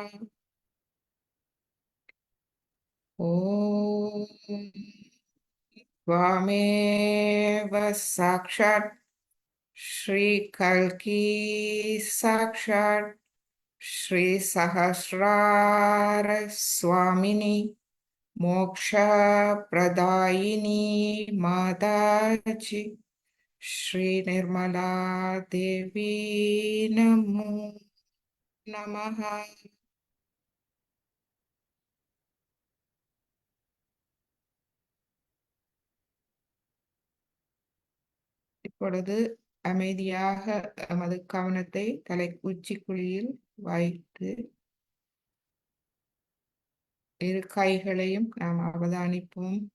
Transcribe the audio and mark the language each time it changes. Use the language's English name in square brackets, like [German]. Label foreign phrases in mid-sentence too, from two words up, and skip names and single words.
[Sanskrit] ओम त्वमेव साक्षात् श्री कल्की साक्षात श्री सहस्रार स्वामिनी मोक्ष प्रदायिनी माताजी श्री निर्मला देवी नमो नमः। [Tamil] இப்பொழுது அமைதியாக நமது கவனத்தை தலை உச்சிக்குழியில் வைத்து இரு கைகளையும் நாம் அவதானிப்போம்.